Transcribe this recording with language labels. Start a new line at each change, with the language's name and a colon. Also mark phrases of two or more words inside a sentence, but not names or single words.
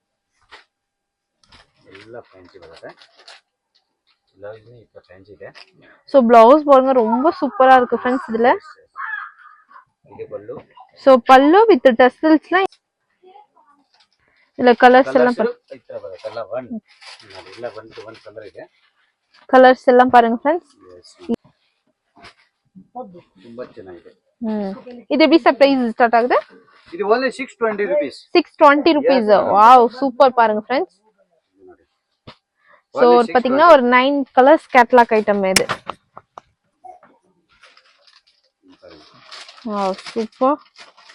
Tamil: எல்லாம் ஃபேன்சி வருது. பிளவுஸ் இப்ப ஃபேன்சி ಇದೆ. சோ பிளவுஸ் பாருங்க, ரொம்ப சூப்பரா இருக்கு फ्रेंड्स இதுல. இது பல்லு. சோ பல்லு
English: with tassels.
Tamil: இதுல கலர்ஸ் எல்லாம்
Kannada: ಇತರ ಬರುತ್ತೆ. ಎಲ್ಲ
English: one to one
Kannada: ಕಲರ್ ಇದೆ.
Tamil: கலர்ஸ் எல்லாம் பாருங்க फ्रेंड्स.
Kannada: ತುಂಬಾ ಚೆನ್ನಾಗಿದೆ.
Tamil: இது எப்படி
English: price start
Tamil: ஆகுது? இது only 620 rupees. 620 rupees.
English: wow super
Tamil: பாருங்க फ्रेंड्स. சோ பாத்தீங்கன்னா ஒரு 9 கலர்ஸ்
English: catalog item
Tamil: இது.
English: வாவ் சூப்பர்.